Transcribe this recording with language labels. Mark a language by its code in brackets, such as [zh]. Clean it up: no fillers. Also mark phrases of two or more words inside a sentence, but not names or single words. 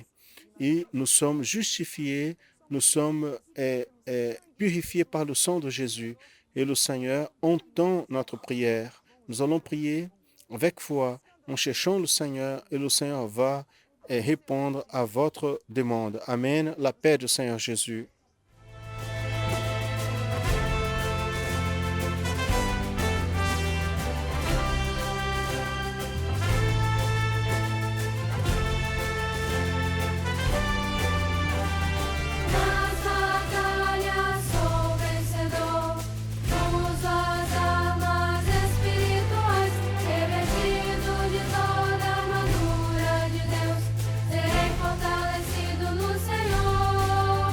[fr] Et nous sommes justifiés, nous sommes purifiés par le sang de Jésus. Et le Seigneur entend notre prière. Nous allons prier avec foi en cherchant le Seigneur et le Seigneur va répondre à votre demande. Amen. La paix du Seigneur Jésus. [pt] Nas batalhas sou vencedor, uso as armas espirituais, revestido de toda a armadura de Deus, serei fortalecido no Senhor.